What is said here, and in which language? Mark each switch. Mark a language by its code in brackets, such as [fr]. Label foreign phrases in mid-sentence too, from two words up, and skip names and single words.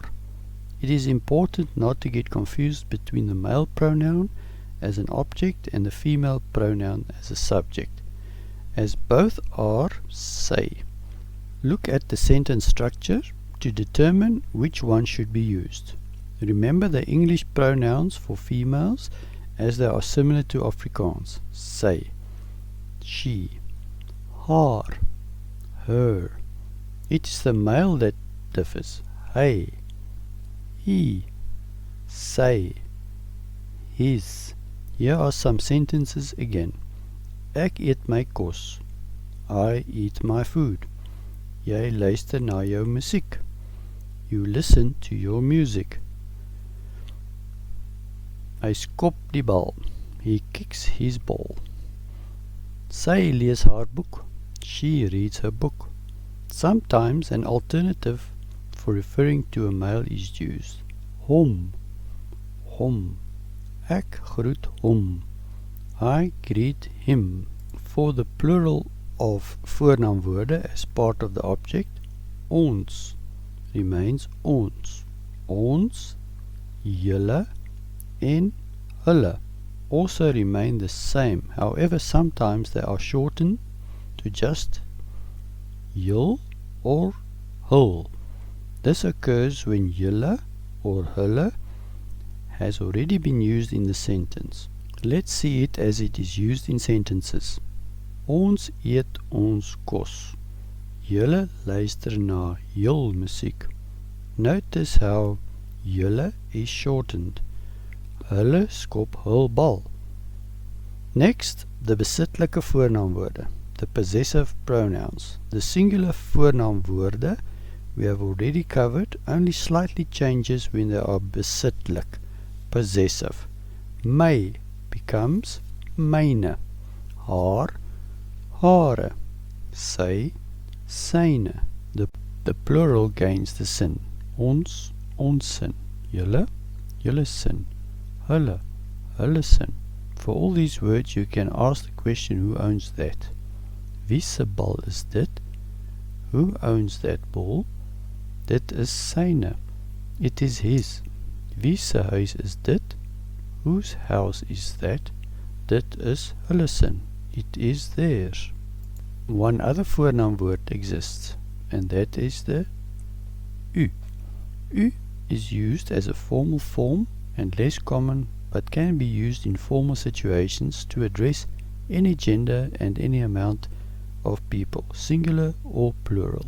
[en] It is important not to get confused between the male pronoun as an object and the female pronoun as a subject, as both are sy. Look at the sentence structure to determine which one should be used. Remember the English pronouns for females as they are similar to Afrikaans. [af] Sy, she, haar, [en] her. It is the male that differs. [af] Hy, he, sy, his. [en] Here are some sentences again. [af] Ek eet my kos. [en] I eat my food. [af] Jy luister na jou musiek. [en] You listen to your music. [af] Hy skop die bal. [en] He kicks his ball. [af] Sy lees haar boek. [en] She reads her book. Sometimes an alternative for referring to a male is used. [af] Hom. Hom. Ek groet hom. [en] I greet him. For the plural of voornaamwoorde as part of the object, ons remains ons. [af] Ons, julle en hulle [en] also remain the same. However, sometimes they are shortened to just jul or hul. This occurs when julle or hulle has already been used in the sentence. Let's see it as it is used in sentences. [af] Ons eet ons kos. Julle luister na jul musiek. [en] Notice how julle is shortened. [af] Hulle skop hul bal. [en] Next, the [af] besitlike voornaamwoorde, [en] the possessive pronouns. The singular voornaamwoorde we have already covered, only slightly changes when they are besitlik, possessive. [af] My becomes myne, haar, hare, sy, syne. [en] The plural gains the sin. [af] Ons, ons sin. Julle, julle sin. Hulle, hulle sin. [en] For all these words you can ask the question, who owns that? [af] Wie se bal is dit? [en] Who owns that ball? [af] Dit is syne. [en] It is his. [af] Wie se huis is dit? [en] Whose house is that? [af] Dit is hulle sin. [en] It is theirs. One other voornaamwoord exists, and that is the u. U is used as a formal form and less common, but can be used in formal situations to address any gender and any amount of people, singular or plural.